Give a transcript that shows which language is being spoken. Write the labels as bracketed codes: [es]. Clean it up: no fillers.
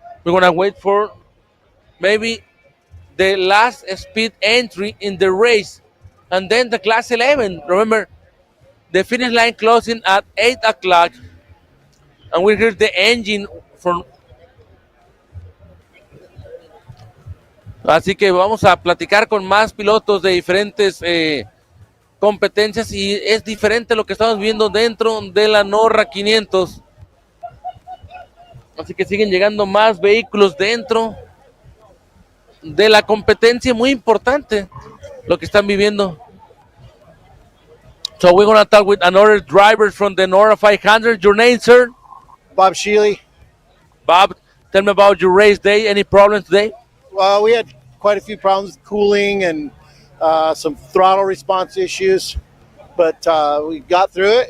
[en] We're going to wait for maybe the last speed entry in the race, and then the Class 11. Remember, the finish line closing at 8 o'clock, and we hear the engine from... [es] Así que vamos a platicar con más pilotos de diferentes competencias, y es diferente lo que estamos viendo dentro de la Norra 500. Así que siguen llegando más vehículos dentro de la competencia, muy importante lo que están viviendo. [en] So we're going to talk with another driver from the Norra 500. Your name, sir? Bob Sheely. Bob, tell me about your race day. Any problems today? Well, we had quite a few problems with cooling and some throttle response issues, but we got through it.